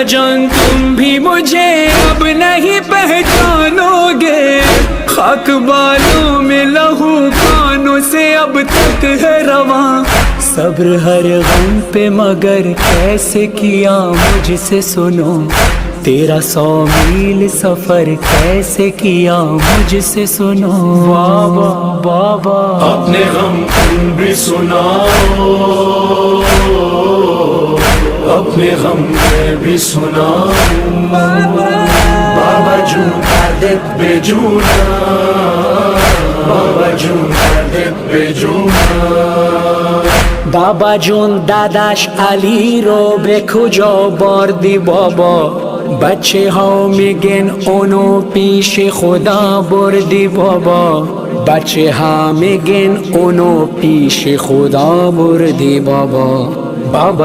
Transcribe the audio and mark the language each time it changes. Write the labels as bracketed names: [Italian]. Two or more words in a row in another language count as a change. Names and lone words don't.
[Urdu] جان تم بھی مجھے اب نہیں پہچانو گے خاک بالوں میں لہو کانوں سے اب تک ہے رواں صبر ہر غم پہ مگر کیسے کیا مجھ سے سنو تیرا 100 میل سفر کیسے کیا مجھ سے سنو بابا اپنے غم تم بھی سناؤ اپنے غم میں بھی سناؤ بابا [Persian] جون دردت بے جونا [Urdu] بابا [Persian] جون دردت بے جونا بابا جون داداش علی رو به کجا بردی بابا بچه ها میگن اونو پیش خدا بردی بابا بچه ها میگن اونو پیش خدا بردی بابا بابا